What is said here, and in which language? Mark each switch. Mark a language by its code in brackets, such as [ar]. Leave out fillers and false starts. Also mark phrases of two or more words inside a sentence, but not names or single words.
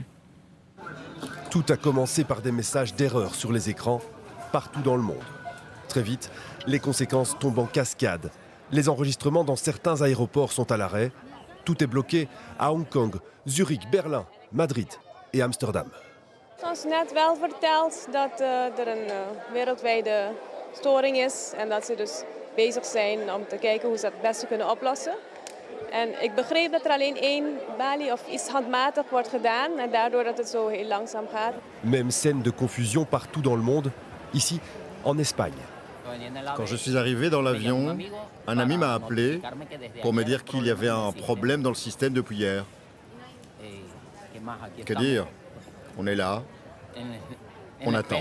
[fr] Tout a commencé par des messages d'erreur sur les écrans, partout dans le monde. Très vite, les conséquences tombent en cascade. Les enregistrements dans certains aéroports sont à l'arrêt. Tout est bloqué à Hong Kong, Zurich, Berlin, Madrid et Amsterdam. [nl] Zoals net wel verteld dat er een wereldwijde storing is en dat ze dus bezig zijn om te kijken hoe ze het beste kunnen oplossen. En ik begreep dat er alleen één balie of iets handmatig wordt gedaan en daardoor dat het zo heel langzaam gaat. [fr] Même scène de confusion partout dans le monde, ici en Espagne. Quand je suis arrivé dans l'avion, un ami m'a appelé pour me dire qu'il y avait un problème dans le système depuis hier. Que dire? On est là, on attend.